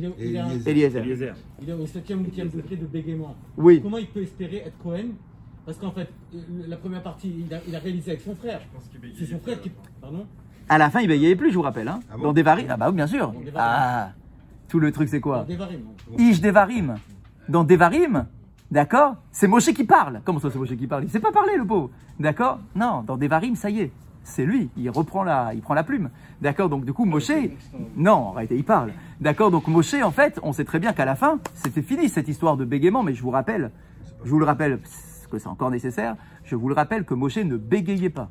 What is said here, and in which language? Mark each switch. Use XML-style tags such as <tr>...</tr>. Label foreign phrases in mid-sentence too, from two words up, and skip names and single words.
<fr>il a Eliezer. Eliezer. il est au 7e ou 8e degré de bégaiement. Oui. Comment il peut espérer être Cohen? Parce qu'en fait, la première partie, il a réalisé avec son frère. C'est son frère qui... Pardon? À la fin, il bégayait plus, je vous rappelle. Hein. Ah bon Dans des varis. Ah bah oui, bien sûr. Dans des varis. Ah. Tout le truc, c'est quoi? Devarim.</fr> <he>איש דברים.</he> <fr>Dans Devarim, d'accord? C'est Moshe qui parle. Comment ça, c'est Moshe qui parle? Il ne sait pas parler, le pauvre. D'accord? Non, dans Devarim, ça y est. C'est lui. Il prend la plume. D'accord? Donc, du coup, Moshe. Non, en réalité, il parle. D'accord? Donc, Moshe, en fait, on sait très bien qu'à la fin, c'était fini cette histoire de bégaiement, mais je vous le rappelle, parce que c'est encore nécessaire, je vous le rappelle que Moshe ne bégayait pas.</fr>